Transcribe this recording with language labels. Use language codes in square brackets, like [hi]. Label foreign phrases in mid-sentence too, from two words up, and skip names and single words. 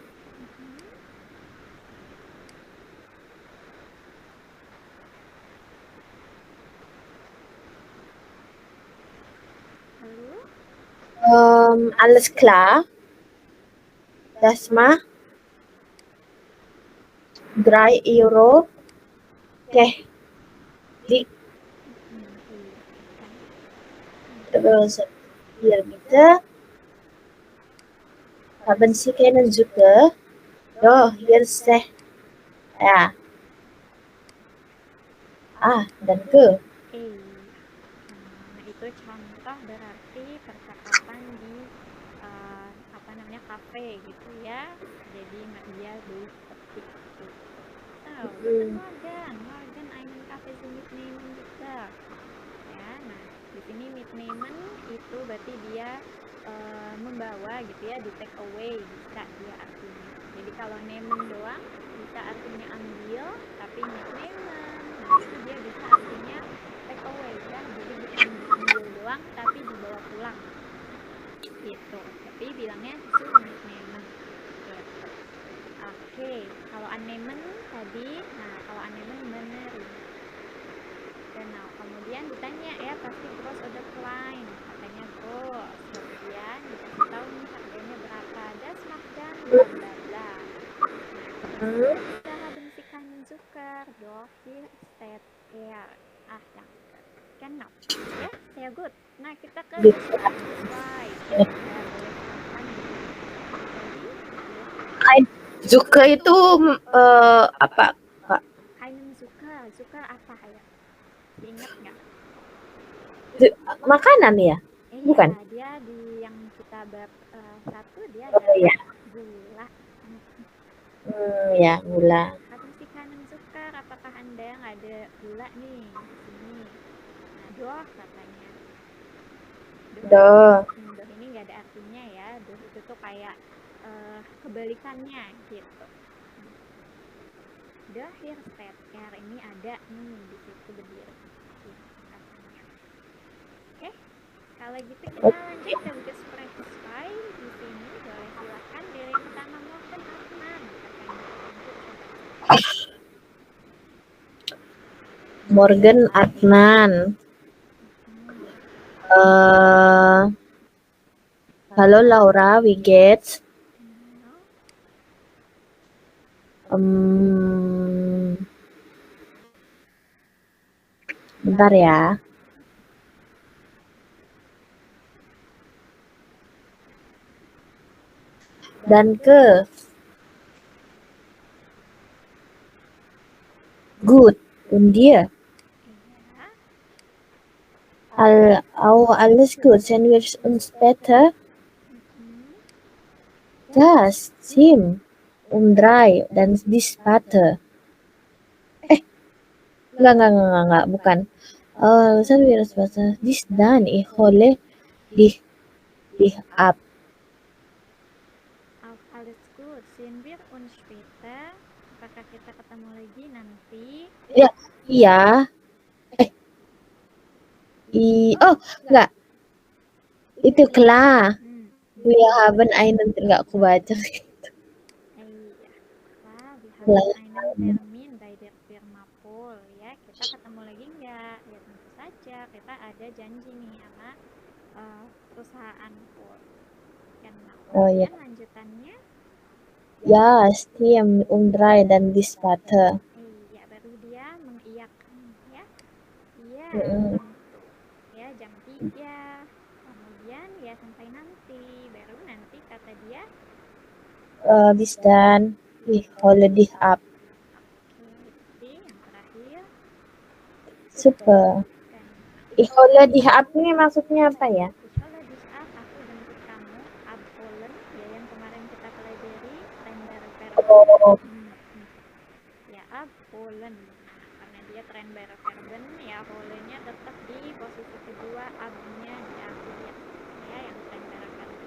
[de] Alles klar. Das mah 3 Euro. [id] Oke. Terus [de] hier bitte. Haben Sie keinen Zucker? Doch, hier ist ya. Danke. [id] Nah, itu contoh berarti percakapan di kafe gitu ya. Jadi dia beli seperti itu. [de] Morgen einen Kaffee zum Mitnehmen juga. [id] Ya, nah di sini mitnehmen itu berarti dia membawa gitu ya, di [en] take away [id] bisa dia artinya. Jadi kalau nehmen doang bisa artinya ambil, tapi mitnehmen nah itu dia bisa artinya [en] take away [id] ya. Jadi bukan diambil doang tapi dibawa pulang gitu. Tapi bilangnya [de] zu mitnehmen [id] gitu. Oke, kalau annehmen tadi, nah kalau annehmen menerima. Genau, kemudian ditanya ya pasti [de] gross oder klein, [id] katanya gross. Kemudian dikasih tahu nih harganya berapa, [de] das macht dann bla bla bla. [id] Nah, kita [de] haben Sie keinen Zucker, doch hier steht er. Danke. Genau. Ya, sehr gut. [id] Nah, kita ke slide. Ya, boleh silakan. Zucker itu apa? [de] Keinen Zucker, [id] Zucker apa ya? Diingat nggak? Makanan ya? Bukan? Dia di yang kita bab 1 dia ya. Gula. Ya, gula. [de] Haben Sie keinen Zucker? [id] Apakah Anda yang ada gula nih di sini? Nah, doh katanya. Doh ini nggak ada artinya ya. Doh itu tuh kayak kebalikannya gitu. [de] Doh hier steht er, [id] ini ada nih di situ berdiri. Oke, kalau gitu kita lanjut ke Gespräch 2 di sini. Boleh silakan dari yang pertama Morgen Adnan. [de] Morgen Adnan. Halo Laura, wie geht's? [id] Bentar ya. [de] Danke. Gut. Und dir? Alles gut. Sehen wir uns später? Das, Sim. 3 dan bis später. [id] Enggak, bukan. [de] Sehen wir uns später. Bis dann, ich hole dich ab. Alles gut. Sehen wir uns später. [id] Apakah kita ketemu lagi nanti? Ya, iya. Enggak. [de] Itu klar. Wir haben einen, [id] enggak aku baca. [de] einen Termin bei der Firma Pol, ya. [id] Kita ketemu lagi nggak? Ya tentu saja, kita ada janji nih sama perusahaan Pol. [de] Genau. [id] Oh ya. Kemudian lanjutannya, [de] Ja, stimmt, um 3 dan bis Vater. [id] iya, baru dia mengiyakan, ya. Iya, Mm-mm. tentu. Ya, jam 3. Kemudian ya sampai nanti. Baru nanti kata dia, [de] Bis dann, ich hole dich ab. [id] oke, yang terakhir. Super. Dan [de] Ich hole dich ab [id] ini maksudnya apa ya? insya di saat aku jemput kamu abholen, ya yang kemarin kita pelajari [de] Trennbarer Verben. [id] Oh, Ya abholen, karena dia [de] Trennbarer Verben, [id] ya holennya tetap di posisi kedua, abnya di akhir, ya yang [de] Trennbarer Verben.